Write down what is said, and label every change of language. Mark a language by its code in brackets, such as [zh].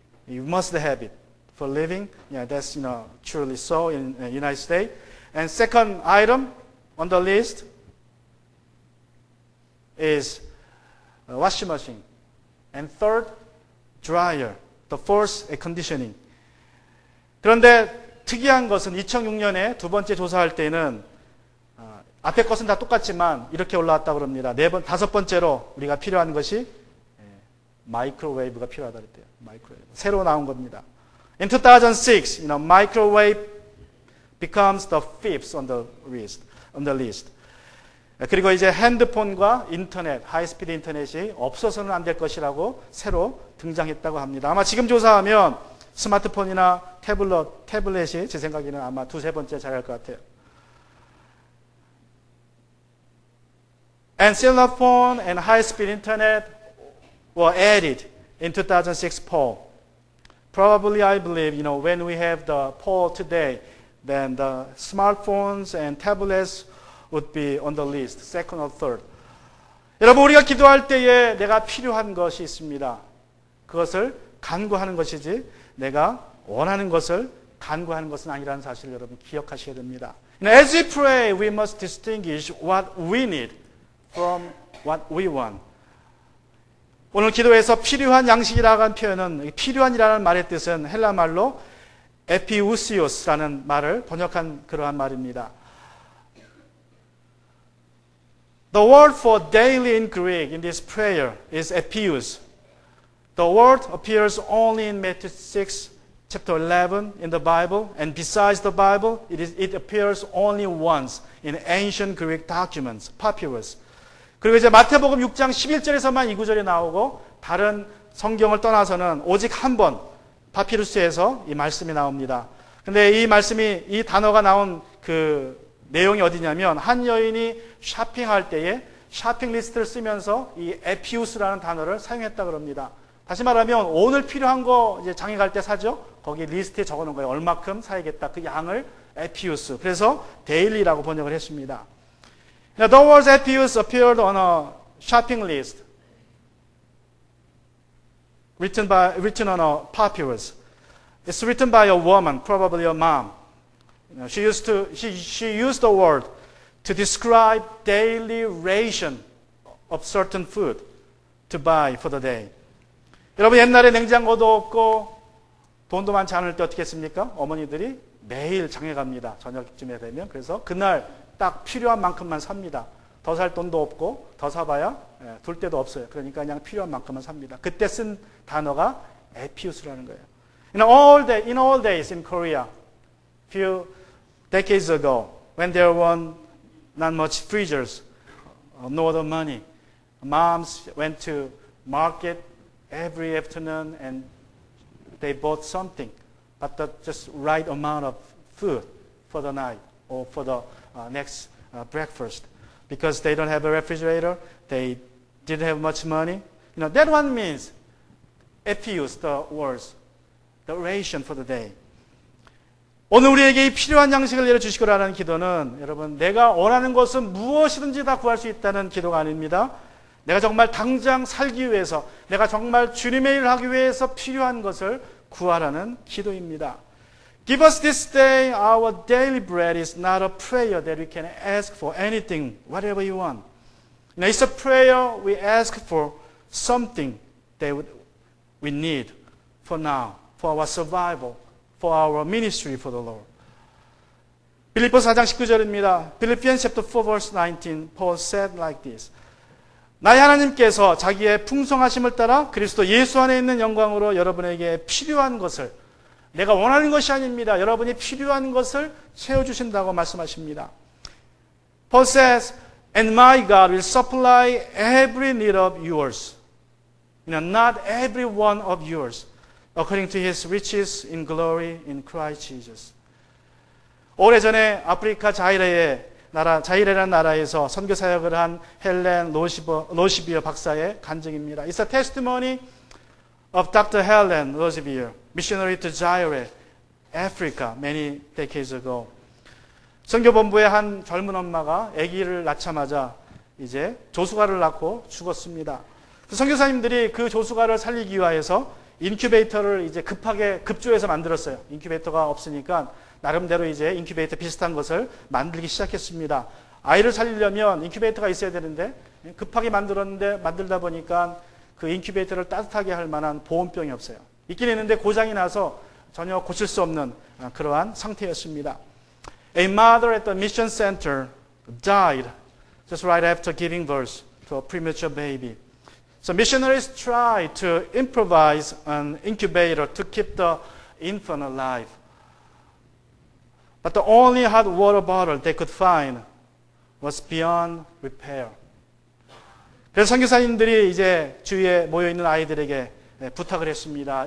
[en] You must have it for living. Yeah, that's truly so in the United States. And second item on the list is a washing machine. And third, dryer. The fourth, air conditioning. [ko] 그런데 특이한 것은 2006년에 두 번째 조사할 때는 앞에 것은 다 똑같지만 이렇게 올라왔다고 합니다. 다섯 번째로 우리가 필요한 것이 마이크로웨이브가 필요하다 그랬대요. 마이크로웨이브. 새로 나온 겁니다. [en] In 2006, microwave becomes the fifth on the list. [ko] 그리고 이제 핸드폰과 인터넷, 하이스피드 인터넷이 없어서는 안 될 것이라고 새로 등장했다고 합니다. 아마 지금 조사하면 스마트폰이나 태블릿이 제 생각에는 아마 두세 번째 자리할 것 같아요. [en] And cellular phone and high-speed internet were added in 2006 poll. Probably, I believe, when we have the poll today, then the smartphones and tablets would be on the list, second or third. [ko] 여러분, 우리가 기도할 때에 내가 필요한 것이 있습니다. 그것을 간구하는 것이지 내가 원하는 것을 간구하는 것은 아니라는 사실을 여러분 기억하셔야 됩니다. [en] As we pray, we must distinguish what we need from what we want. [ko] 오늘 기도에서 필요한 양식이라고 하는 표현은 필요한이라는 말의 뜻은 헬라 말로 에피우시오스라는 말을 번역한 그러한 말입니다. [en] The word for daily in Greek in this prayer is epious. The word appears only in Matthew 6, chapter 11 in the Bible, and besides the Bible, it appears only once in ancient Greek documents, papyrus. [ko] 그리고 이제 마태복음 6장 11절에서만 이 구절이 나오고 다른 성경을 떠나서는 오직 한 번 파피루스에서 이 말씀이 나옵니다. 근데 이 단어가 나온 그 내용이 어디냐면 한 여인이 쇼핑할 때에 쇼핑 리스트를 쓰면서 이 에피우스라는 단어를 사용했다고 합니다. 다시 말하면 오늘 필요한 거 이제 장에 갈 때 사죠. 거기 리스트에 적어놓은 거예요. 얼마큼 사야겠다. 그 양을 에피우스. 그래서 데일리라고 번역을 했습니다. [en] Now, the word epius appeared on a shopping list written on a papyrus. It's written by a woman, probably a mom. She used the word to describe daily ration of certain food to buy for the day. [ko] 여러분 옛날에 냉장고도 없고 돈도 많지 않을 때 어떻게 했습니까? 어머니들이 매일 장에 갑니다. 저녁쯤에 되면. 그래서 그날 딱 필요한 만큼만 삽니다. 더 살 돈도 없고 더 사봐야 둘 데도 없어요. 그러니까 그냥 필요한 만큼만 삽니다. 그때 쓴 단어가 에피우스라는 거예요. [en] In all days in Korea, few decades ago, when there were not much freezers, no other money, moms went to market every afternoon and they bought something, but the just right amount of food for the night or for the next breakfast because they don't have a refrigerator, they didn't have much money. That one means EPIUS, the words, the ration for the day. [ko] 오늘 우리에게 이 필요한 양식을 내려주시고라는 기도는 여러분 내가 원하는 것은 무엇이든지 다 구할 수 있다는 기도가 아닙니다. 내가 정말 당장 살기 위해서 내가 정말 주님의 일을 하기 위해서 필요한 것을 구하라는 기도입니다. [en] Give us this day our daily bread is not a prayer that we can ask for anything, whatever you want. It's a prayer we ask for something that we need for now, for our survival, for our ministry for the Lord. [ko] 빌립보서 4장 19절입니다. [en] Philippians chapter 4 verse 19, Paul said like this. [ko] 나의 하나님께서 자기의 풍성하심을 따라 그리스도 예수 안에 있는 영광으로 여러분에게 필요한 것을 내가 원하는 것이 아닙니다. 여러분이 필요한 것을 채워주신다고 말씀하십니다. [en] Paul says, and my God will supply every need of yours. Not every one of yours. According to his riches in glory in Christ Jesus. [ko] 오래전에 아프리카 자이레라는 나라에서 선교 사역을 한 헬렌 로시비어 박사의 간증입니다. [en] It's a testimony of Dr. Helen Rosevier, missionary to Zaire, Africa, many decades ago. [ko] 선교본부의 한 젊은 엄마가 아기를 낳자마자 이제 조수가를 낳고 죽었습니다. 선교사님들이 그 조수가를 살리기 위해서 인큐베이터를 이제 급하게 급조해서 만들었어요. 인큐베이터가 없으니까 나름대로 이제 인큐베이터 비슷한 것을 만들기 시작했습니다. 아이를 살리려면 인큐베이터가 있어야 되는데 급하게 만들다 보니까 그 인큐베이터를 따뜻하게 할 만한 보온병이 없어요. 있긴 있는데 고장이 나서 전혀 고칠 수 없는 그러한 상태였습니다. [en] A mother at the mission center died just right after giving birth to a premature baby. So missionaries tried to improvise an incubator to keep the infant alive. But the only hot water bottle they could find was beyond repair. [ko] 그래서 선교사님들이 이제 주위에 모여 있는 아이들에게 부탁을 했습니다.